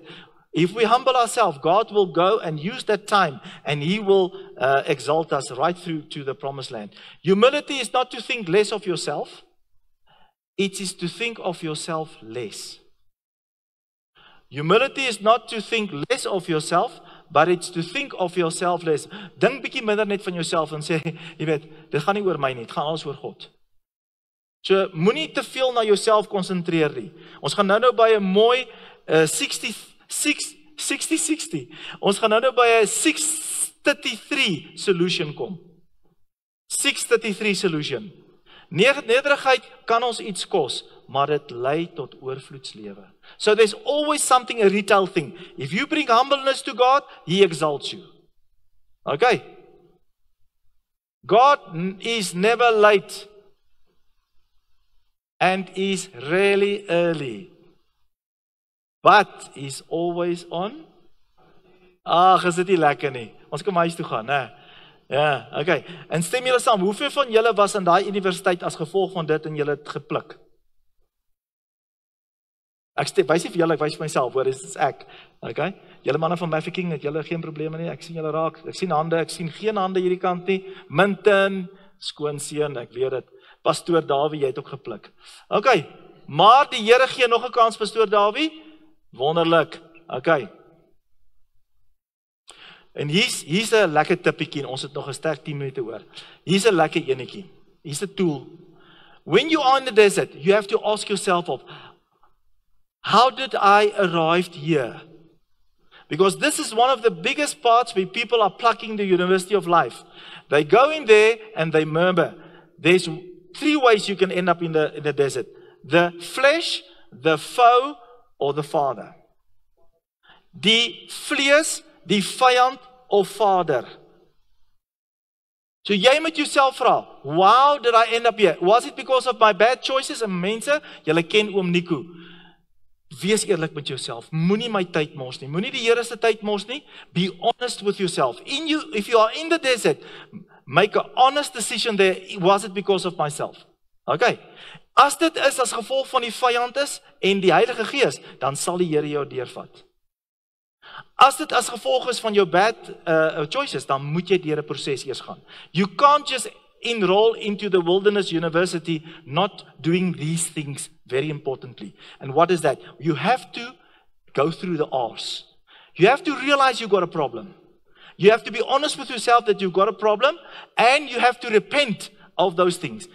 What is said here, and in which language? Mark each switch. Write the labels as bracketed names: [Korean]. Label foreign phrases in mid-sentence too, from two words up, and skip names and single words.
[English] If we humble ourselves, God will go and use that time and He will exalt us right through to the promised land. Humility is not to think less of yourself. It is to think of yourself less. Humility is not to think less of yourself, but it's to think of yourself less. [Afrikaans] Dink bietjie minder net van jouself en sê, jy weet, dit gaan nie oor my nie, dit gaan alles oor God. So moenie te veel na jouself konsentreer nie. Ons gaan nou by 'n mooi 60-60. Ons gaan nou by 'n 633 solution kom. 633 solution. Nederigheid kan ons iets kos, maar dit lei tot oorvloedslewe. [English] So there's always something, a retail thing. If you bring humbleness to God, He exalts you. Okay. God is never late and is rarely early. But He's always on. [Afrikaans] Is dit nie lekker nie? Ons kan huis toe gaan, né? Ja, okay. En stem julle saam, hoeveel van julle was in daai universiteit as gevolg van dit en julle het gepluk? Ek wys nie vir julle, ek wys vir myself, hoor, dis ek. Okay? Julle manne van Mafeking, het julle geen probleme nie. Ek sien julle raak. Ek sien hande, ek sien geen hande hierdie kant nie. Minten, skoonseun, ek weet dit. Pastoor Dawie, jy het ook gepluk. Okay. Maar die Here gee nog 'n kans, Pastoor Dawie. Wonderlik. Okay. En hier's 'n lekker tippietjie, ons het nog 'n sterk 10 minute oor. Hier's 'n lekker enetjie. Hier's 'n tool. [English] When you are in the desert, you have to ask yourself of, how did I arrive here? Because this is one of the biggest parts where people are plucking the University of Life. They go in there and they murmur. There's 3 ways you can end up in the desert. The flesh, the foe, or the Father. [Afrikaans] Die vlees, die vyand of Vader. So jy moet jouself vra, [English] how did I end up here? Was it because of my bad choices? [Afrikaans] En mense, julle ken oom Nico. Wees eerlik met jouself. Moenie my tyd mors nie. Moenie die Here se tyd mors nie. [English] Be honest with yourself. If you are in the desert, make an honest decision there. Was it because of myself? Okay. [Afrikaans] As dit is as gevolg van die vyand is en die Heilige Gees, dan sal die Here jou deurvat. As dit as gevolg is van jou [English] bad choices, [Afrikaans] dan moet jy deur 'n proses eers gaan. [English] You can't just enroll into the Wilderness University not doing these things very importantly. And what is that? You have to go through the R's. You have to realize you've got a problem. You have to be honest with yourself that you've got a problem, and you have to repent of those things.